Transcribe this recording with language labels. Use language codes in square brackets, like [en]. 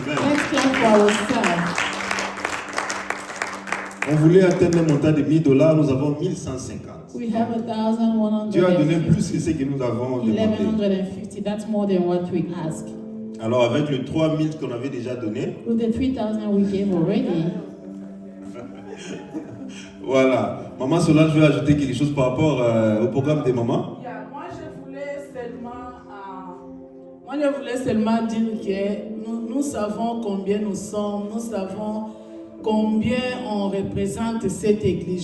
[en] Let's clap for ourselves. [fr] On voulait atteindre un montant de $1000, nous avons 1150. [en] We have 1,150. [fr] Dieu a donné plus que ce que nous avons demandé. [en] 1,150. That's more than what we asked. [fr] Alors avec le 3000 qu'on avait déjà donné, [en] With the 3,000 we gave already, [fr] Voilà. Maman Solange, je vais ajouter quelque chose par rapport au programme des mamans. Moi, je voulais seulement dire que nous savons combien nous sommes, nous savons combien on représente cette église.